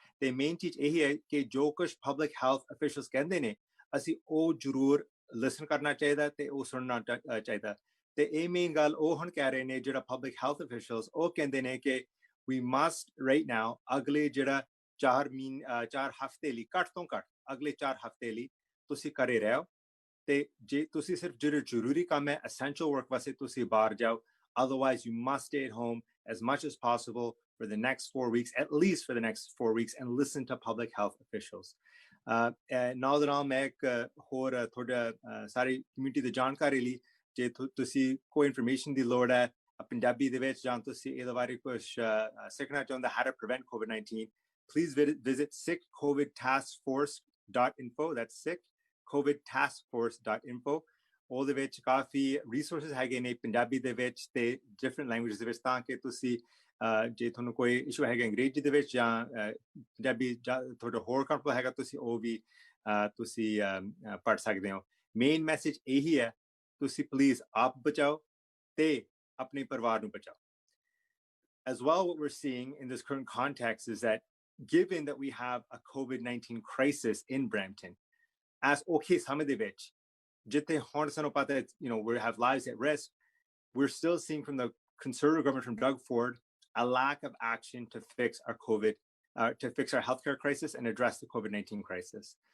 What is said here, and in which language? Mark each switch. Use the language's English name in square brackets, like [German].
[Punjabi] ਤੇ ਮੇਨ ਚੀਜ਼ ਇਹੀ ਹੈ ਕਿ ਜੋ ਕੁਝ ਪਬਲਿਕ ਹੈਲਥ ਅਫੀਸ਼ੀਅਲਸ ਕਹਿੰਦੇ ਨੇ ਅਸੀਂ ਉਹ ਜ਼ਰੂਰ ਲਿਸਨ ਕਰਨਾ ਚਾਹੀਦਾ ਤੇ ਉਹ ਸੁਣਨਾ ਚਾਹੀਦਾ। ਤੇ ਇਹ ਮੇਨ ਗੱਲ ਉਹ ਹੁਣ ਕਹਿ ਰਹੇ ਨੇ ਜਿਹੜਾ ਪਬਲਿਕ ਹੈਲਥ ਅਫੀਸ਼ੀਅਲਸ, ਉਹ ਕਹਿੰਦੇ ਨੇ ਕਿ [English] we must right now [Punjabi] ਅਗਲੇ ਜਿਹੜਾ 4 ਹਫ਼ਤੇ ਲਈ ਘੱਟ ਤੋਂ ਘੱਟ ਅਗਲੇ 4 ਹਫ਼ਤੇ ਲਈ ਤੁਸੀਂ ਘਰੇ ਰਹੋ। ਤੇ ਜੇ ਤੁਸੀਂ ਸਿਰਫ ਜਿਹੜੇ ਜ਼ਰੂਰੀ ਕੰਮ ਹੈ essential work ਵਾਸਤੇ ਤੁਸੀਂ ਬਾਹਰ ਜਾਓ, [English] otherwise you must stay at home as much as possible for the next 4 weeks, at least for the next 4 weeks, and listen to public health officials. [Punjabi] ਨਾਲ ਦੇ ਨਾਲ ਮੈਂ ਇੱਕ ਹੋਰ ਤੁਹਾਡਾ ਸਾਰੀ ਕਮਿਊਨਿਟੀ ਦੀ ਜਾਣਕਾਰੀ ਲਈ, ਜੇ ਤੁਸੀਂ ਕੋਈ ਇਨਫੋਰਮੇਸ਼ਨ ਦੀ ਲੋੜ ਹੈ ਪੰਜਾਬੀ ਦੇ ਵਿੱਚ ਜਾਂ ਤੁਸੀਂ ਇਹਦੇ ਬਾਰੇ ਕੁਝ ਸਿੱਖਣਾ ਚਾਹੁੰਦੇ [English] how to prevent COVID-19, [Punjabi] please visit sickcovidtaskforce.info. That's sickcovidtaskforce.info. ਉਹਦੇ ਵਿੱਚ ਕਾਫੀ ਰਿਸੋਰਸਿਸ ਹੈਗੇ ਨੇ ਪੰਜਾਬੀ ਦੇ ਵਿੱਚ ਤੇ ਡਿਫਰੈਂਟ ਲੈਂਗੁਏਜ ਦੇ ਵਿੱਚ, ਤਾਂ ਕਿ ਤੁਸੀਂ ਜੇ ਤੁਹਾਨੂੰ ਕੋਈ ਇਸ਼ੂ ਹੈਗਾ ਅੰਗਰੇਜ਼ੀ ਦੇ ਵਿੱਚ ਜਾਂ ਪੰਜਾਬੀ ਤੁਹਾਡਾ ਹੋਰ ਕੰਫਰਟੇਬਲ ਹੈਗਾ ਤੁਸੀਂ ਉਹ ਵੀ ਤੁਸੀਂ ਪੜ੍ਹ ਸਕਦੇ ਹੋ। ਮੇਨ ਮੈਸੇਜ ਇਹੀ ਹੈ, ਤੁਸੀਂ ਪਲੀਜ਼ ਆਪ ਬਚਾਓ ਤੇ ਆਪਣੇ ਪਰਿਵਾਰ ਨੂੰ ਬਚਾਓ। [English] As well, what we're seeing in this current context is that given that we have a COVID-19 crisis in Brampton, as okay, some of the which, we have lives at risk, we're still seeing from the Conservative government from Doug Ford a lack of action to fix our healthcare crisis and address the COVID-19 crisis.